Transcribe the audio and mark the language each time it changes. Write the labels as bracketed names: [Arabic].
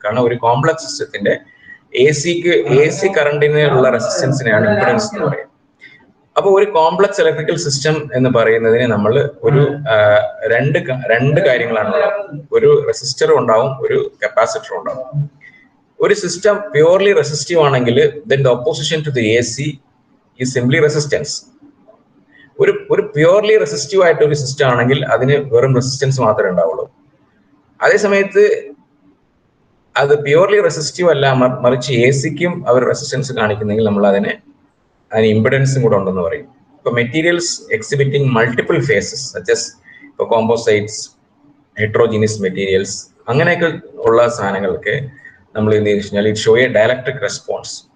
[Malayalam] കാരണം ഒരു കോംപ്ലക്സ് സിസ്റ്റത്തിന്റെ എ സി കറണ്ടിനുള്ള റെസിസ്റ്റൻസിനെയാണ് ഇംപിഡൻസ് എന്ന് പറയുന്നത്. അപ്പൊ ഒരു കോംപ്ലക്സ് ഇലക്ട്രിക്കൽ സിസ്റ്റം എന്ന് പറയുന്നതിന് നമ്മൾ ഒരു രണ്ട് കാര്യങ്ങളാണുള്ളത്. ഒരു റെസിസ്റ്ററും ഉണ്ടാവും, ഒരു കപ്പാസിറ്ററും ഉണ്ടാവും. ഒരു സിസ്റ്റം പ്യൂർലി റെസിസ്റ്റീവ് ആണെങ്കിൽ [English] then the opposition to the AC is simply resistance. [Malayalam] ഒരു പ്യൂർലി റെസിസ്റ്റീവ് ആയിട്ട് ഒരു സിസ്റ്റം ആണെങ്കിൽ അതിന് വെറും റെസിസ്റ്റൻസ് മാത്രമേ ഉണ്ടാവുള്ളൂ. അതേസമയത്ത് അത് പ്യൂർലി റെസിസ്റ്റീവ് അല്ല, മറിച്ച് എ സിക്കും അവർ റെസിസ്റ്റൻസ് കാണിക്കുന്നെങ്കിൽ നമ്മൾ അതിന് ഇംപിഡൻസും കൂടെ ഉണ്ടെന്ന് പറയും. ഇപ്പൊ materials exhibiting multiple faces such as ഇപ്പൊ കോമ്പോസൈറ്റ്സ്, ഹെട്രോജീനിയസ് മെറ്റീരിയൽസ്, അങ്ങനെയൊക്കെ ഉള്ള സാധനങ്ങൾക്ക് നമ്മൾ എന്ത് ചെയ്തു കഴിഞ്ഞാൽ [English] It show a dielectric response.